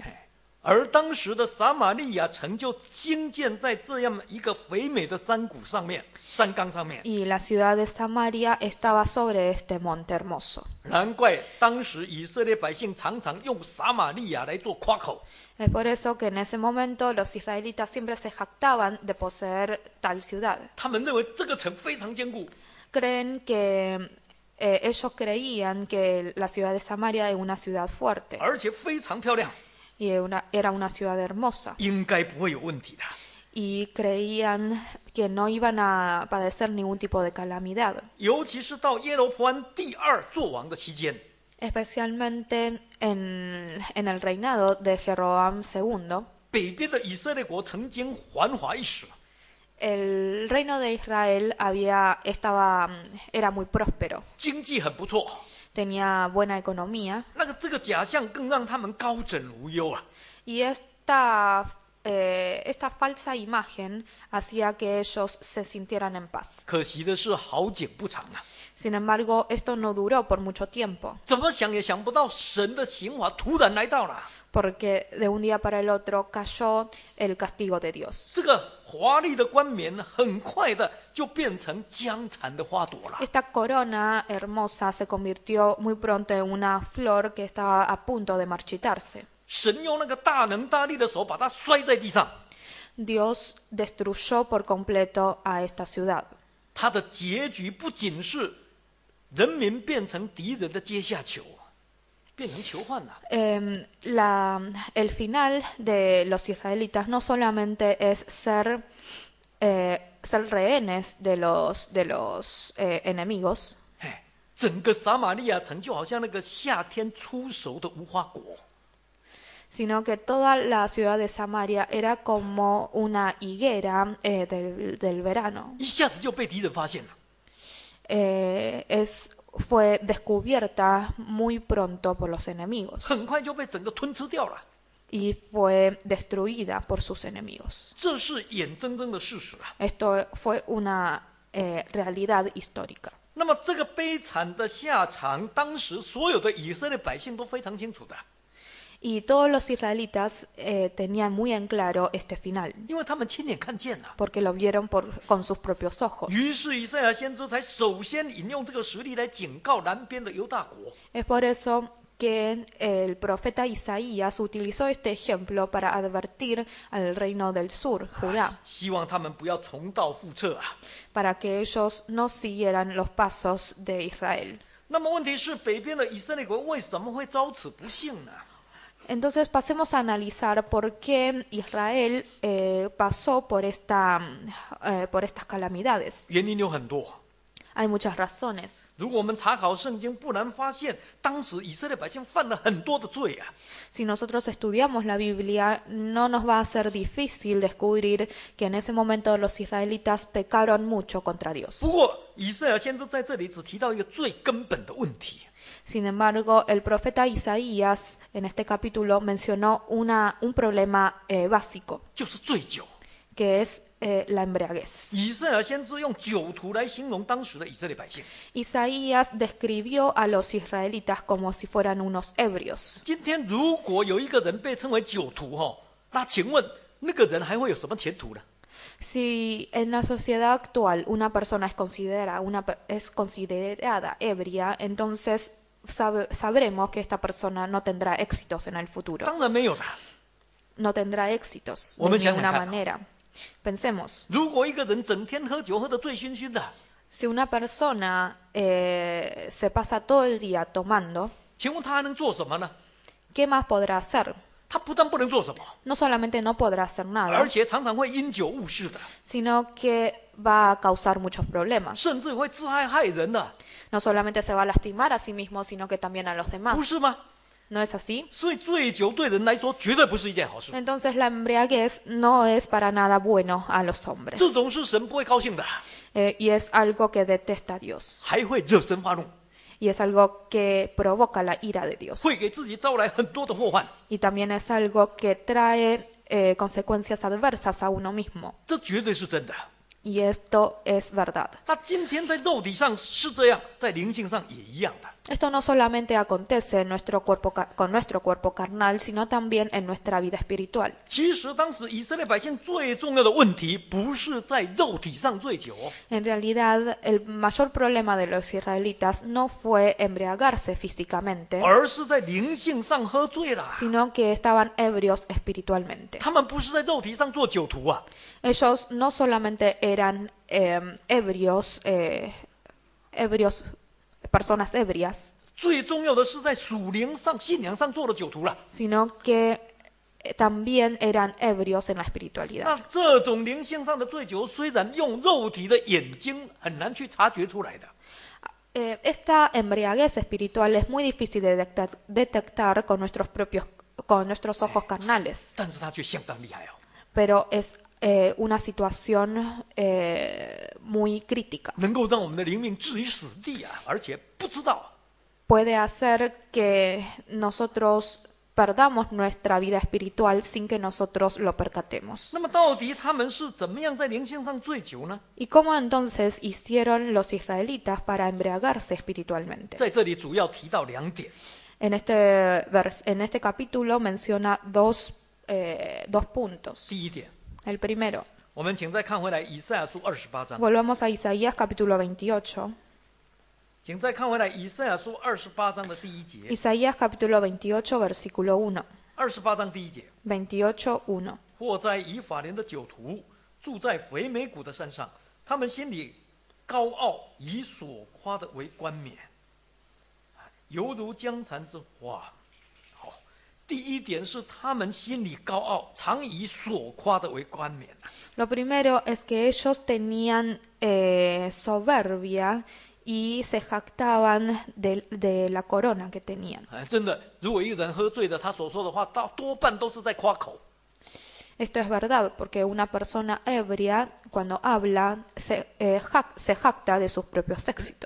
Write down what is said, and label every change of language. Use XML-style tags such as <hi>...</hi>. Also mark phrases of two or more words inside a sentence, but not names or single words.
<zh>而当时的撒玛利亚城就兴建在这样一个肥美的山谷上面、山冈上面。</zh> <es>Y la ciudad de Samaria estaba sobre este monte hermoso.</es> <zh>难怪当时以色列百姓常常用撒玛利亚来做夸口。</zh> <es>Es por eso que en ese momento los israelitas siempre se jactaban de poseer tal ciudad.</es> <zh>他们认为这个城非常坚固，</zh> <es>Creen que ellos creían que la ciudad de Samaria era una ciudad fuerte</es> <zh>而且非常漂亮，</zh> <es>y era una ciudad hermosa.</es> <zh>应该不会有问题的。</zh> <es>Y creían que no iban a padecer ningún tipo de calamidad.</es> <zh>尤其是到耶罗波安第2作王的期间，</zh> <es>Especialmente en el reinado de Jeroboam II,</es> <zh>北边的以色列国曾经繁华一时，</zh> <es>el reino de Israel era muy próspero,</es> <zh>经济很不错。</zh> <es>tenía buena economía</es> <zh>这个假象更让他们高枕无忧啊！</zh> <es>y esta falsa imagen hacía que ellos se sintieran en paz.</es> <zh>可惜的是，好景不长啊！</zh> <es>Sin embargo, esto no duró por mucho tiempo,</es> <zh>怎么想也想不到，神的刑罚突然来到了。</zh> <es>porque de un día para el otro cayó el castigo de Dios.</es> <zh>这个华丽的冠冕很快的就变成僵残的花朵了。</zh> <es>Esta corona hermosa se convirtió muy pronto en una flor que estaba a punto de marchitarse.</es> <zh>神用那个大能大力的手把它摔在地上，</zh> <es>Dios destruyó por completo a esta ciudad.</es> <zh>它的结局不仅是人民变成敌人的阶下囚，变成囚犯了。</zh> <es>El final de los israelitas no solamente es ser rehenes de los enemigos,</es> <zh>整个撒玛利亚城就好像那个夏天初熟的无花果，</zh> <es>sino que toda la ciudad de Samaria era como una higuera del verano.</es> <zh>一下子就被敌人发现了。</zh> <es>Fue descubierta muy pronto por los enemigos</es> <zh>很快就被整个吞吃掉了。</zh> <es>y fue destruida por sus enemigos.</es> <zh>这是眼睁睁的事实啊。</zh> <es>Esto fue una realidad histórica.</es> <zh>那么这个悲惨的下场，当时所有的以色列百姓都非常清楚的，</zh> <es>Y todos los israelitas tenían muy en claro este final,</es> <zh>因为他们亲眼看见了。</zh> <es>porque lo vieron con sus propios ojos.</es> <zh>于是以赛亚先知才首先引用这个实例来警告南边的犹大国。</zh> <es>Es por eso que el profeta Isaías utilizó este ejemplo para advertir al reino del sur, Judá,</es> <zh>希望他们不要重蹈覆辙啊。</zh> <es>para que ellos no siguieran los pasos de Israel.</es> <zh>那么问题是，北边的以色列国为什么会遭此不幸呢？</zh> <es>Entonces pasemos a analizar por qué Israel pasó por estas calamidades.</es> <zh>原因有很多。</zh> <es>Hay muchas razones.</es> <zh>如果我们查考圣经，不难发现，当时以色列百姓犯了很多的罪啊。</zh> <es>Si nosotros estudiamos la Biblia, no nos va a ser difícil descubrir que en ese momento los israelitas pecaron mucho contra Dios.</es> <zh>不过，以赛亚先知在这里只提到一个最根本的问题，</zh> <es>Sin embargo, el profeta Isaías en este capítulo mencionó un problema básico,</es> <zh>就是醉酒。</zh> <es>que es la embriaguez.</es> <zh>以赛亚先知用酒徒来形容当时的以色列百姓。</zh> <es>Isaías describió a los israelitas como si fueran unos ebrios.</es> <zh>今天如果有一个人被称为酒徒那请问那个人还会有什么前途呢？</zh> <es>Si en la sociedad actual una persona es considerada ebria, entonces sabremos que esta persona no tendrá éxitos en el futuro.</es> <zh>当然没有的。</zh> <es>No tendrá éxitos</es> <zh>我</zh> <es>de</es> <zh>们想想</zh> <es>ninguna</es> <zh>看</zh> <es>manera. Pensemos,</es> <zh>如果一个人整天喝酒喝得醉醺醺的，</zh> <es>si una persona se pasa todo el día tomando,</es> <zh>请问他还能做什么呢？</zh> <es>¿qué más podrá hacer?</es> <zh>他不但不能做什么，</zh> <es>No solamente no podrá hacer nada,</es> <zh>而且常常会因酒误事的，</zh> <es>sino que va a causar muchos problemas.</es> <zh>甚至会自害害人的，</zh> <es>No solamente se va a lastimar a sí mismo, sino que también a los</es> <zh>不</zh> <es>demás.</es> <zh>是吗？</zh> <es>¿No es así?</es> <zh>所以醉酒对人来说绝对不是一件好事，</zh> <es>Entonces la embriaguez no es para nada bueno a los hombres.</es> <zh>这种是神不会高兴的，</zh> <es>Y es algo que detesta Dios.</es> <zh>还会惹神发怒，</zh> <es>Y es algo que provoca la ira de Dios.</es> <zh>会给自己招来很多的祸患。</zh> <es>Y también es algo que trae consecuencias adversas a uno mismo.</es> <zh>这绝对是真的。</zh> <es>Y esto es verdad.</es> <zh>那今天在肉体上是这样，在灵性上也一样的。</zh> <es>Esto no solamente acontece en nuestro cuerpo, con nuestro cuerpo carnal, sino también en nuestra vida espiritual.</es> <zh>其实当时以色列百姓最重要的问题，不是在肉体上醉酒，</zh> <es>En realidad, el mayor problema de los israelitas no fue embriagarse físicamente,</es> <zh>而是在灵性上喝醉了。</zh> <es>sino que estaban ebrios espiritualmente.</es> <zh>他们不是在肉体上做酒徒啊，</zh> <es>Ellos no solamente eran ebrios, personas ebrias,</es> <zh>最重要的是在属灵上、信仰上做的酒徒了。</zh> <es>sino que también eran ebrios en la espiritualidad.</es> <zh>那这种灵性上的醉酒，虽然用肉体的眼睛很难去察觉出来的，</zh> <es>Esta embriaguez espiritual es muy difícil de detectar con nuestros ojos carnales,</es> <zh>但是它却相当厉害哦。</zh> <es>pero es una situación muy crítica.</es> <zh>能够让我们的灵命置于死地啊，而且不知道。</zh> <es>Puede hacer que nosotros perdamos nuestra vida espiritual sin que nosotros lo percatemos.</es> <zh>那么到底他们是怎么样在灵性上醉酒呢？</zh> <es>¿Y cómo entonces hicieron los israelitas para embriagarse espiritualmente?</es> <zh>在这里主要提到两点。</zh> <es>En este capítulo menciona dos puntos.</es> <zh>第一点，</zh> <es>El primero,</es> <zh>我们请再看回来以赛亚书28章，</zh> <es>volvamos a Isaías capítulo 28.</es> <zh>请再看回来以赛亚书28章的第一节。</zh> <es>Isaías capítulo 28, versículo 1.</es> <zh>28 章第一节，</zh> <es>28:1.</es> <zh>或在以法莲的酒徒，住在肥美谷的山上，他们心里高傲，以所夸的为冠冕，犹如江蚕之花。好，第一点是他们心里高傲，常以所夸的为冠冕。</zh> <es>Lo primero es que ellos tenían soberbia y se jactaban de la corona que tenían.</es> <zh>真的，如果一个人喝醉了，他所说的话，多半都是在夸口。</zh> <es>Esto es verdad, porque una persona ebria, cuando habla, se jacta de sus propios éxitos.</es>